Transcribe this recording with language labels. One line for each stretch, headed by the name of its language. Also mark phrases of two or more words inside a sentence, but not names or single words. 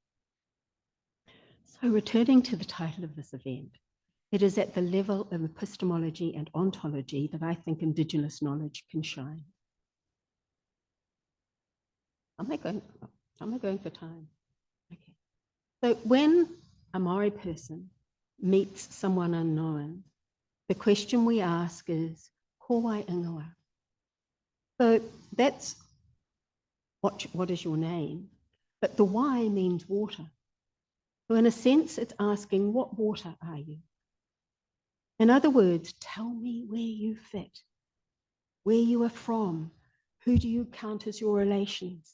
English: So returning to the title of this event, it is at the level of epistemology and ontology that I think Indigenous knowledge can shine. Am I going for time? Okay. So when a Maori person meets someone unknown, the question we ask is,
Māori: ko wai ingoa?
English: So that's what is your name? But the why means water. So in a sense, it's asking, what water are you? In other words, tell me where you fit, where you are from, who do you count as your relations?